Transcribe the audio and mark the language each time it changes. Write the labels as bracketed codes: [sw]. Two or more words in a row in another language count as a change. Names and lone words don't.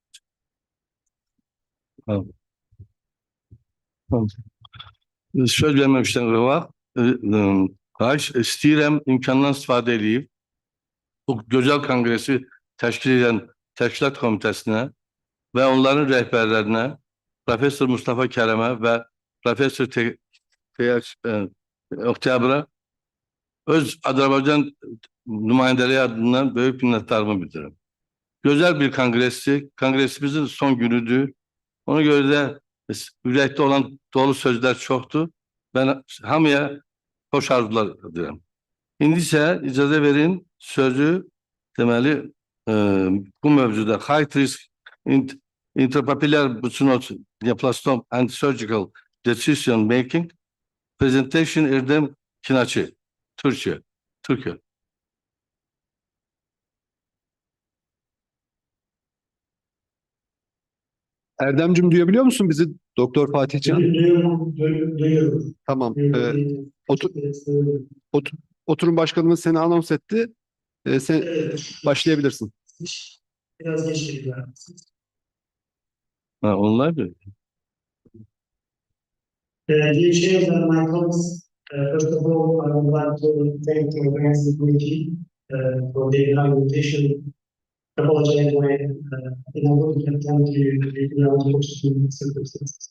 [az] Söz verməmişdən qabaq, istəyirəm imkandan istifadə edib bu gözəl konqresi təşkil edən təşkilat komitəsinə və onların rəhbərlərinə, Professor Mustafa Kərəmə və Professor Oktyabra öz Azerbaycan nümayendeleri adından [tr] büyük minnettarımı bildiririm. Güzel bir kongresimizin son günüdür. Ona göre de yürekte olan dolu sözler çoktu. Ben hamıya hoş arzular dilerim. [az] İndi ise icazə verin sözü deməli bu mövzuda [en] high risk intrapapular buccinoplastom and surgical decision making presentation [az] Erdem Kinaçı, Türkiye. [tr] Erdemcim duyabiliyor musun bizi Doktor Fatihcan? Duyuyorum. Tamam. Oturum başkanımız seni anons etti. Sen başlayabilirsin. Biraz geç geldi. Onlar bir. [en] Dear chairs and my colleagues, first of all, I would like to thank the organizing committee for the invitation. Apologize for inability to attend to the unfortunate circumstances.